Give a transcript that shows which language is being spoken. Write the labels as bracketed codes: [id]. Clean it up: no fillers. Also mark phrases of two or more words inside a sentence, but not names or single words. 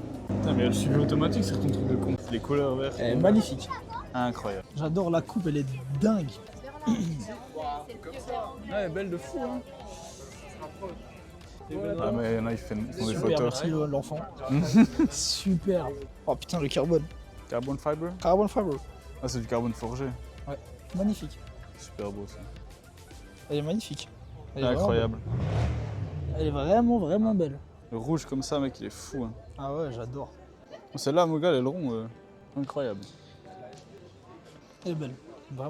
[fr] Putain, mais il y a le suivi automatique sur ton truc de con. Les couleurs vertes. Elle est magnifique. Incroyable. J'adore la coupe, elle est dingue. Ouais, elle est belle de fou, hein? Ah, mais il y en a, ils font des Super, photos. merci l'enfant. Super. Oh putain, le carbone. [en] Carbon fiber? Carbon fiber. [fr] Ah, c'est du carbone forgé. Magnifique. Super beau ça. Elle est magnifique. Elle est Incroyable. Elle est vraiment, vraiment belle. Le rouge comme ça, mec, il est fou. Hein. Ah ouais, j'adore. Celle-là, mon gars, l'aileron, incroyable. Elle est belle. Vraiment